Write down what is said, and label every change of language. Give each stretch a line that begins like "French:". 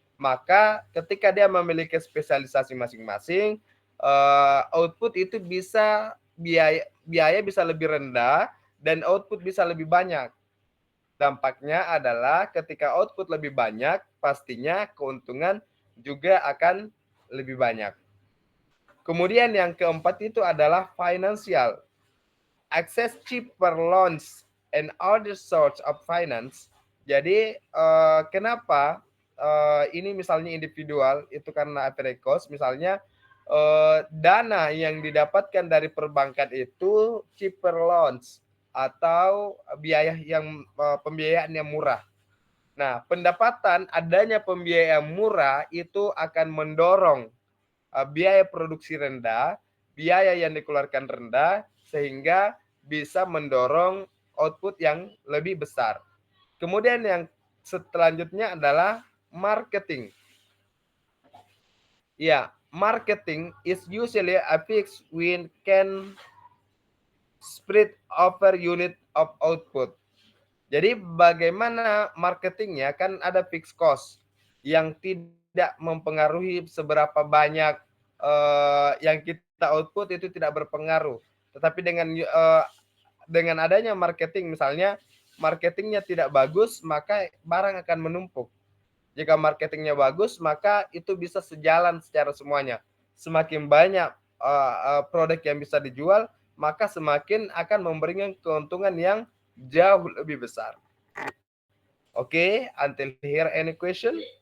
Indonesian: Maka ketika dia memiliki spesialisasi masing-masing, output itu bisa biaya bisa lebih rendah dan output bisa lebih banyak. Dampaknya adalah ketika output lebih banyak, pastinya keuntungan juga akan lebih banyak. Kemudian yang keempat itu adalah financial.
English: Access cheaper loans and other source of finance.
Indonesian: Jadi kenapa ini misalnya individual itu karena average cost, misalnya dana yang didapatkan dari perbankan itu
English: cheaper loans
Indonesian: atau pembiayaan yang murah. Nah, adanya pembiayaan murah itu akan mendorong biaya produksi rendah, biaya yang dikeluarkan rendah, sehingga bisa mendorong output yang lebih besar. Kemudian yang selanjutnya adalah marketing.
English: Ya, marketing is usually a fixed win can spread over unit of output.
Indonesian: Jadi bagaimana marketingnya, kan ada fixed cost yang tidak mempengaruhi seberapa banyak yang kita output itu tidak berpengaruh. Tetapi dengan adanya marketing, misalnya marketingnya tidak bagus, maka barang akan menumpuk. Jika marketingnya bagus, maka itu bisa sejalan secara semuanya. Semakin banyak produk yang bisa dijual, maka semakin akan memberikan keuntungan yang jauh lebih besar.
English: Oke, until here any question?